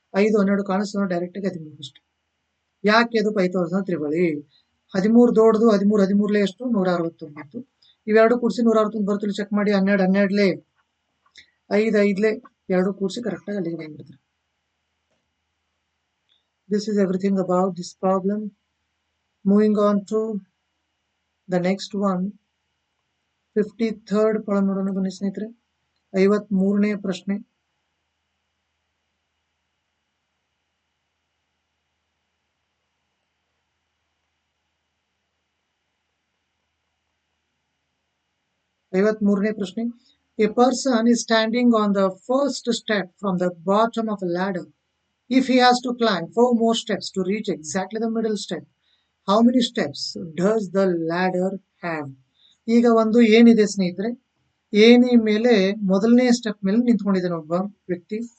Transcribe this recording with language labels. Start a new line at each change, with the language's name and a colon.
Kannada: 5, 12 ಕಾಣಿಸ್ತದೆ ಡೈರೆಕ್ಟ್ ಆಗಿ 13 ಅಷ್ಟೇ. ಯಾಕೆ? ಅದು ಪೈಥಾಗೋರಸ್ನ ತ್ರಿವಳಿ. 13 ದೊಡ್ಡದು, 13 ಎಷ್ಟು? 169. ಇವೆರಡು ಕೂಡಿಸಿ 169 ಬರ್ತದೆ. ಚೆಕ್ ಮಾಡಿ. 12 12ಲೇ, 5 5ಲೇ, ಎರಡು ಕೂಡಿಸಿ ಕರೆಕ್ಟ್ ಆಗಿ ಅಲ್ಲಿಗೆ ಬಂದ್ಬಿಡ್ತಾರೆ.
English: This is everything about this problem. Moving on to the next one.
Kannada: 53rd problem ನೋಡೋಣ ಬನ್ನಿ ಸ್ನೇಹಿತರೆ. 53ನೇ ಪ್ರಶ್ನೆ.
English: A person is standing on the first step from the bottom of a ladder. If he has to climb 4 more steps to reach exactly the middle step, how many steps does the ladder have?
Kannada: ಈಗ ಒಂದು ಏನಿದೆ ಸ್ನೇಹಿತರೆ, ಏನಿ ಮೇಲೆ ಮೊದಲನೇ step ಮೇಲೆ ನಿಂತ್ಕೊಂಡಿದ್ದಾನೆ ಒಬ್ಬ ವ್ಯಕ್ತಿ.